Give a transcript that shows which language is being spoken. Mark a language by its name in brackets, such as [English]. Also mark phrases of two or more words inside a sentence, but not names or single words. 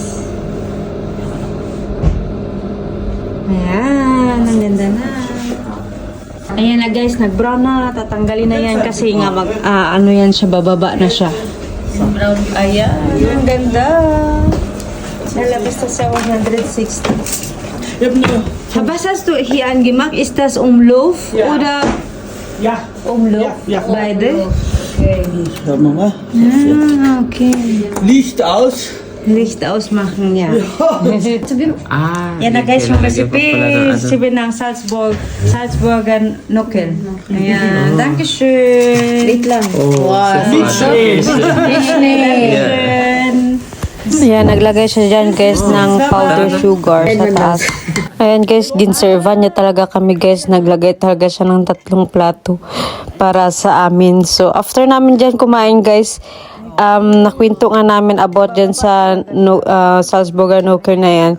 [Filipino] Ayan, ang ganda na. Ayan na guys, nag-brown na. Tatanggalin na yan kasi nga ano yan siya, bababa na siya. Brown. Ayan, ang ganda. Nalabas na sa 160. [German] Ich habe Was hast du hier angemacht? Ist das Umlauf Ja. oder Ja, Umlauf? Ja, ja. Beide? schauen wir mal. [English] Ah, okay. [German] Licht aus. Licht ausmachen, ja. [Filipino] Yan na guys, yung recipe ng Salzburger Knuckle. Ayan, dankeschön. Wait lang. [German] Nicht schlecht. [Filipino] Ayan, naglagay siya dyan guys ng [English] powder sugar [Filipino] sa taas. Ayan guys, ginservan niya talaga kami guys. Naglagay talaga siya ng 3 plato para sa amin. So, after namin dyan kumain guys, nakwento nga namin about dyan sa Salzburger Knuckle na yan.